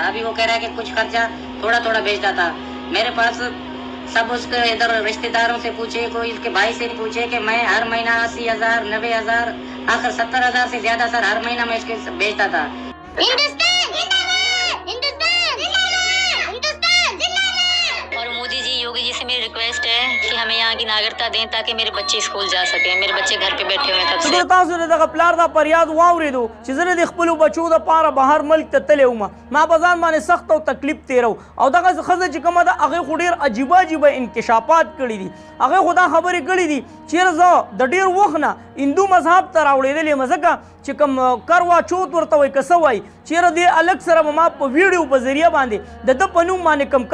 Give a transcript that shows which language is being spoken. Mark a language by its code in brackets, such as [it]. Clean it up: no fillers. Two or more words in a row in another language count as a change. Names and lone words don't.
[hi] अभी वो कह रहा है कि कुछ खर्चा थोड़ा थोड़ा भेजता था। मेरे पास सब उसके इधर रिश्तेदारों से पूछे, कोई इसके भाई से पूछे कि मैं हर महीना 80,000 90,000 आखिर 70,000 से ज्यादा सर हर महीना मैं इसके भेजता था। और मोदी जी योगी जी से मेरी रिक्वेस्ट है कि हमें यहाँ की नागरिकता दें ताकि मेरे बच्चे स्कूल जा सकें। मेरे बच्चे घर पे बैठे हुए हैं तब से। [ps] تاسو د دغه پلار دا فریاد واورېدو چې زه د خپلو بچو دپاره بهر ملک ته تللی وم ما په ځان باندې سخت او تکلیف تېرو او دغه ښځه چې کومه ده هغې خو ډېر عجیبه عجیبه انکشافات کړي دي هغې خو دا خبرې کړي دي چېرې زه د ډېر وخت نه هندو مذهب ته راوړېدلې یم ځکه چې کوم کروا چوت ورته وایي که څه وایي چېرې دې هلک سره به ما په ویډیو په ذریعه باندې د ده په نوم باندې کوم